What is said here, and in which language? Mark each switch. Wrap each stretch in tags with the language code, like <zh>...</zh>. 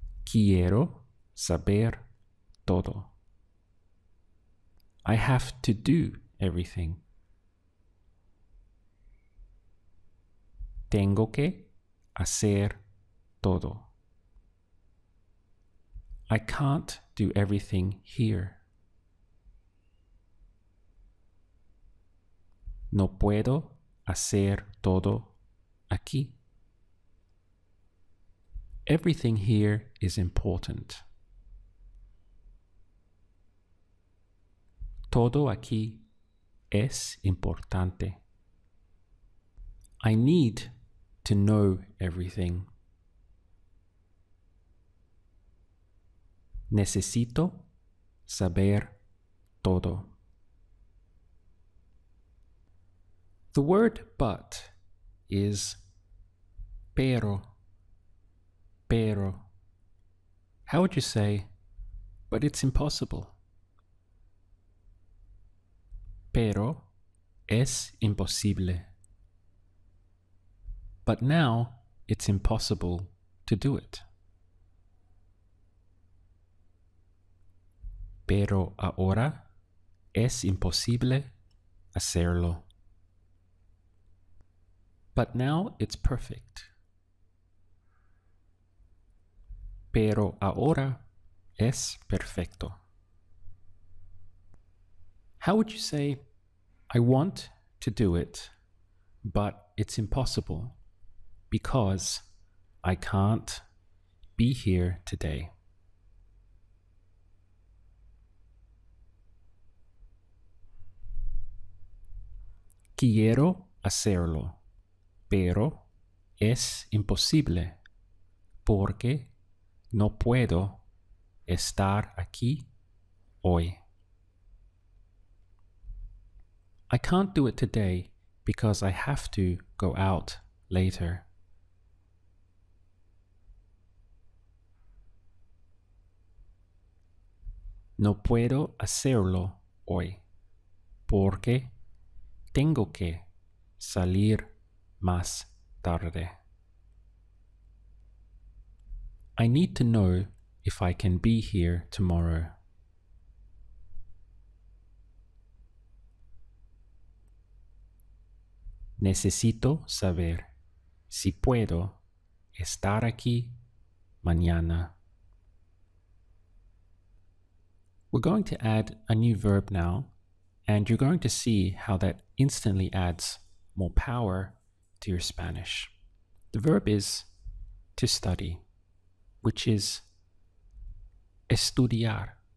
<es>Quiero saber todo.</es> <en>I have to do everything.</en> <es>Tengo que hacer todo.</es> <en>I can't do everything here.</en> <es>No puedo hacer todo aquí.</es> <en>Everything here is important.</en> <es>Todo aquí es importante.</es> <en>I need to know everything.</en> <es>Necesito saber todo.</es> <en>The word but is pero. Pero. How would you say, but it's impossible?</en> <es>Pero es imposible.</es> <en>But now it's impossible to do it.</en> <es>Pero ahora es imposible hacerlo.</es> <en>But now it's perfect.</en> <es>Pero ahora es perfecto.</es> <en>How would you say, I want to do it, but it's impossible because I can't be here today?</en> <es>Quiero hacerlo, pero es imposible porque no puedo estar aquí hoy.</es> <en>I can't do it today because I have to go out later.</en> <es>No puedo hacerlo hoy porque tengo que salir más tarde.</es> <en>I need to know if I can be here tomorrow.</en> <es>Necesito saber si puedo estar aquí mañana.</es> <en>We're going to add a new verb now, and you're going to see how that instantly adds more power to your Spanish. The verb is to study, which is estudiar.</en>